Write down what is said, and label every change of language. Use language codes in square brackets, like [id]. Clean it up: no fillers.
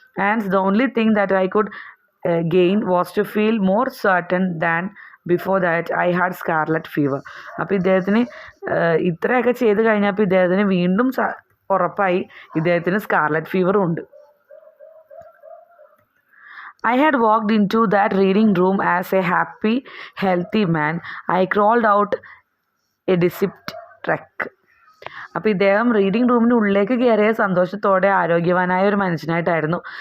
[en] And the only thing that I could gain was to feel more certain than before that I had scarlet fever. [ml] അപ്പോൾ ഇദ്ദേഹത്തിന് ഇത്രയൊക്കെ ചെയ്ത് കഴിഞ്ഞപ്പോൾ ഇദ്ദേഹത്തിന് വീണ്ടും ഉറപ്പായി ഇദ്ദേഹത്തിന് സ്കാർലറ്റ് ഫീവറും ഉണ്ട്. [en] I had walked into that reading room as a happy, healthy man. I crawled out a deceived wreck. [ml] അപ്പോൾ ഇദ്ദേഹം റീഡിംഗ് റൂമിന് ഉള്ളിലേക്ക് കയറിയ സന്തോഷത്തോടെ ആരോഗ്യവാനായ ഒരു മനുഷ്യനായിട്ടായിരുന്നു.